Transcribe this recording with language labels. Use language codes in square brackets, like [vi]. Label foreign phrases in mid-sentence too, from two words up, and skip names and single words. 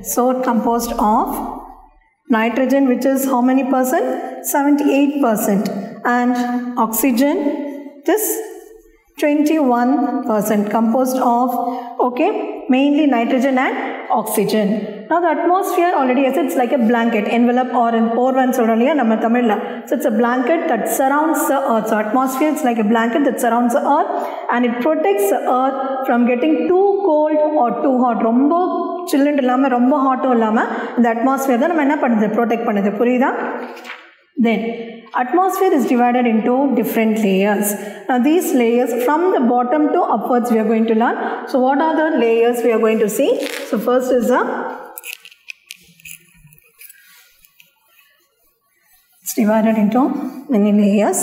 [en] So composed of nitrogen, which is how many percent? 78%, and oxygen, this 21%, composed of, okay, mainly nitrogen and oxygen. Now the atmosphere, already I said, it's like a blanket, envelope or in [ta] போர்வன் சொல்றாலியா நம்ம தமிழ்ல. [en] So it's a blanket that surrounds the earth. So atmosphere is like a blanket that surrounds the earth and it protects the earth from getting too cold or too hot. [ta] ரொம்ப chilled இல்லாம, ரொம்ப hot இல்லாம, [en] the atmosphere [ta] டா நம்ம என்ன பண்ணுது, protect பண்ணுது. புரியுதா? [en] Then atmosphere is divided into different layers. Now these layers from the bottom to upwards we are going to learn. So what are the layers we are going to see? So first is it's divided into many layers.